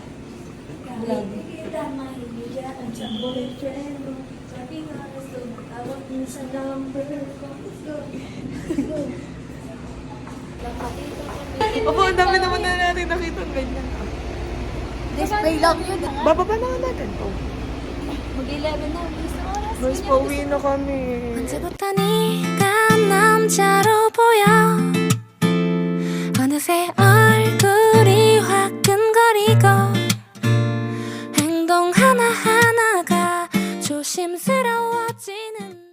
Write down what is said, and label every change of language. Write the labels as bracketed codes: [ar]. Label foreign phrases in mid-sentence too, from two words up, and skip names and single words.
[tl] Opo, ang dami naman na natin nakita ganyan. Display lang yun. Bababa na natin to. Mag-11 na. Bilis na oras. Guys, pauwi na kami. [ko] 언제부터 네가 남자로 보여 어느새 얼굴이 화끈거리고 행동 하나하나가 조심스러워지는